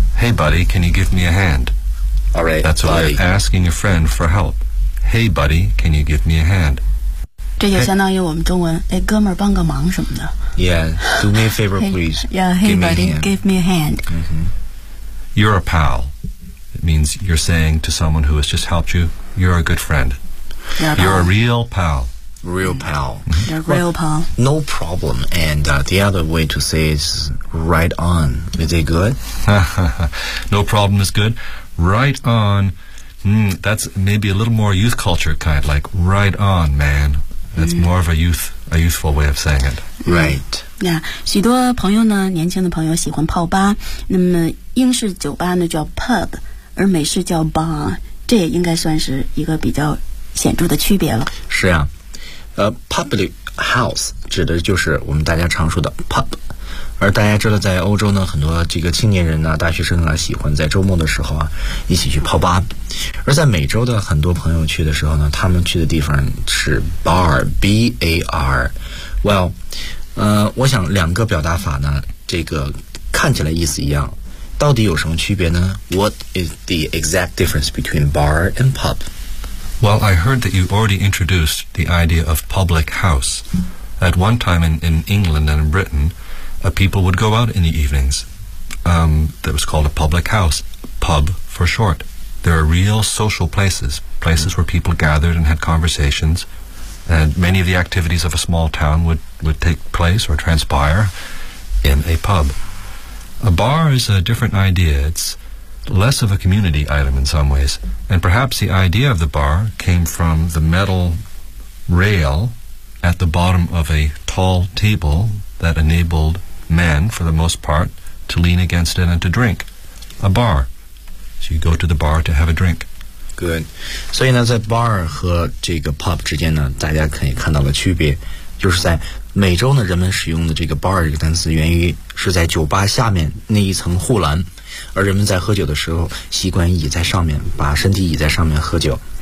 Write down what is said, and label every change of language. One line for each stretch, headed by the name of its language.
English: "Hey buddy, can you give me a hand"？ All right, that's why asking a friend for help. Hey buddy, can you give me a hand?
Chinese: 这就相当于我们中文，哎，哥们儿帮个忙什么的。
English: Yeah, do me a favor, please. Hey, give me a hand. Mm-hmm. You're a pal. It means you're saying to someone who has just helped you, you're a good friend. You're a real pal. Real pal. You're a real pal. No problem. And the other way to say is right on. Is it good? No problem is good. Right on, that's maybe a little more youth culture kind, like right on, man. That's more of a youthful way of saying it. Right.
Chinese: Yeah, 许多朋友呢，年轻的朋友喜欢泡吧，那么英式酒吧呢叫 pub， 而美式叫 bar， 这也应该算是一个比较显著的区别了。是啊，public house 指的就是我们大家常说的 pub。而大家知道在欧洲呢，很多这个青年人啊，大学生啊，喜欢在周末的时候啊一起去泡吧。而在美洲的很多朋友去的时候呢，他们去的地方是 bar， B-A-R。 Well， 我想两个表达法呢，这个看起来意思一样，到底有什么区别呢？
English: What is the exact difference between bar and pub？ Well， I heard that you already introduced the idea of public house at one time in England and in BritainPeople would go out in the evenings. That was called a public house, pub for short. There are real social places, places where people gathered and had conversations, and many of the activities of a small town would take place or transpire in a pub. A bar is a different idea. It's less of a community item in some ways, and perhaps the idea of the bar came from the metal rail at the bottom of a tall table that enabledmen, for the most part, to lean against it and to drink. A bar. So you go to the bar to have a drink. Good.
Chinese: 所以呢，在 bar 和这个 pub 之间呢，大家可以看到的区别，就是在美洲呢，人们使用的这个 bar 这个单词，源于是在酒吧下面那一层护栏，而人们在喝酒的时候，习惯倚在上面，把身体倚在上面喝酒。